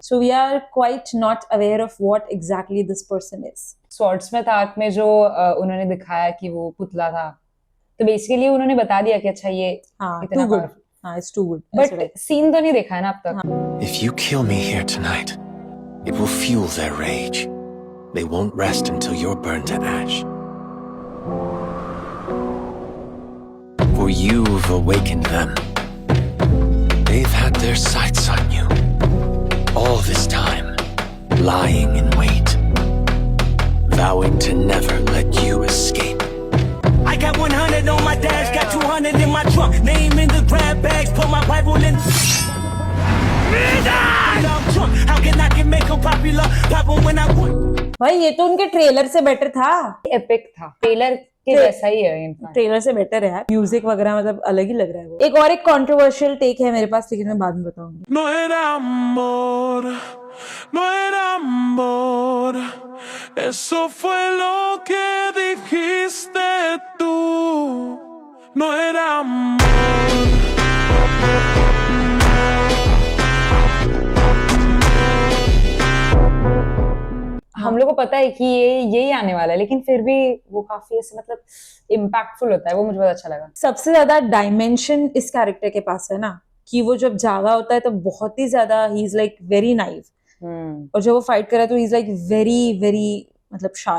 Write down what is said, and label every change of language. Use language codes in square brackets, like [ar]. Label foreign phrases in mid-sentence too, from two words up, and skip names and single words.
[en] So we are quite not aware of what exactly this person is. [hi] स्वॉर्ड्समिथ आर्क में जो उन्होंने दिखाया कि वो पुतला था, तो बेसिकली उन्होंने बता दिया कि अच्छा ये इतना गुड. powerful. [en] हाँ, it's too good. [hi] बट सीन तो नहीं देखा है ना अब तक. [en] If you kill me here tonight, it will fuel their rage. They won't rest until you're burned to ash. For you've awakened them. They've had their sights on you. All this time, lying in wait. Vowing to never let you escape. I got 100 on my dash, got 200 in my trunk. Name in the grab bags, put my Bible in. How can I make them popular? Pop 'em when I want. [hi] भाई ये तो उनके ट्रेलर से बेटर था. एपिक था. ट्रेलर के जैसा ही है इनफैक्ट. ट्रेलर से बेटर है यार. म्यूजिक वगैरह मतलब अलग ही लग रहा है वो. एक और एक [en] controversial take [hi] है मेरे पास, लेकिन मैं बाद में बताऊंगी. [es] No era amor, no era amor. Eso fue lo que dijiste tú. No era amor. [hi] हम लोग को पता है कि ये यही आने वाला है, लेकिन फिर भी वो काफी ऐसे मतलब इम्पैक्टफुल होता है, वो मुझे बहुत अच्छा लगा। सबसे ज्यादा डायमेंशन इस कैरेक्टर के पास है ना, कि वो जब जागा होता है तो बहुत ही ज्यादा [en] he is like very naive, [hi] और जब वो फाइट कर रहा है तो [en] he is like very very [hi] मतलब शार्प.